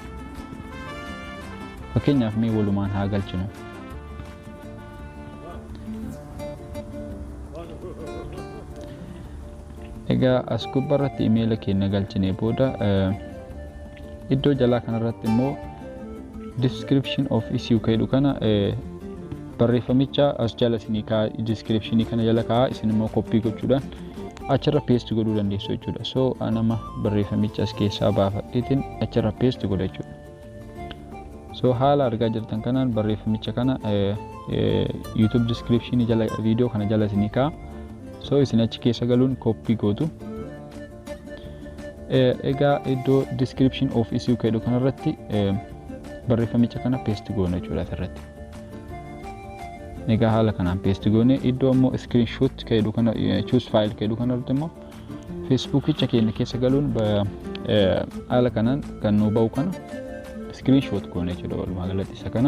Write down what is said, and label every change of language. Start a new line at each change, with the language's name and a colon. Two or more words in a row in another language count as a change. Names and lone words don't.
Oromo: Fakkeenyaaf mee walumaan haa galchinu. Egaa as gubbarratti email keenya galchinee booda iddoo jalaa kanarratti immoo
English: description of issue
Oromo: jedhu kana barreeffamicha as jala isinii kaa description kana jala kaa isin immoo copy gochuudhaan achirra paste godhuu dandeessu jechuudha. So anama barreeffamicha as keessaa baafadheetiin achirra paste godha jechuudha. So haala argaa jirtan kanaan barreeffamicha kana YouTube description jala video kana jala isinii kaa. So isin achi keessa galuun copy gootu. Egaa iddoo
English: description of issue
Oromo: jedhu kanarratti barreeffamicha kana paste goona jechuudha asirratti. Egaa haala kanaan paste goone iddoo immoo screenshot jedhu kana
English: choose file
Oromo: jedhu kanarratti immoo Facebookicha keenya keessa galuun haala kanaan kan nu ba'u kana screenshot goone jechuudha walumaa galatti isa kana.